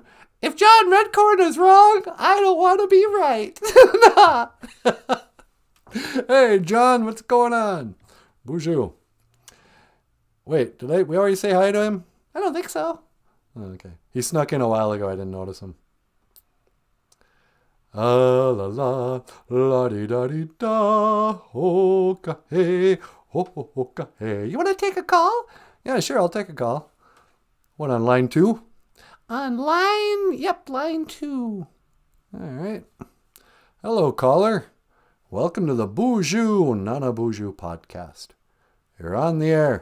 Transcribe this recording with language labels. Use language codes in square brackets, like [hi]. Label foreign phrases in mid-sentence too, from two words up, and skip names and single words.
[en] If John Redcorn is wrong, I don't want to be right. Nah. Hey, John, what's going on? Bonjour. Wait, we already say hi to him? I don't think so. Oh, okay. He snuck in a while ago. I didn't notice him. La la la di da di da ho ka hey ho ka hey. You want to take a call? Yeah, sure. I'll take a call. What, on line 2? On line 2. All right. Hello, caller. Welcome to the BOOZHOO NANABOOZHOO podcast. You're on the air.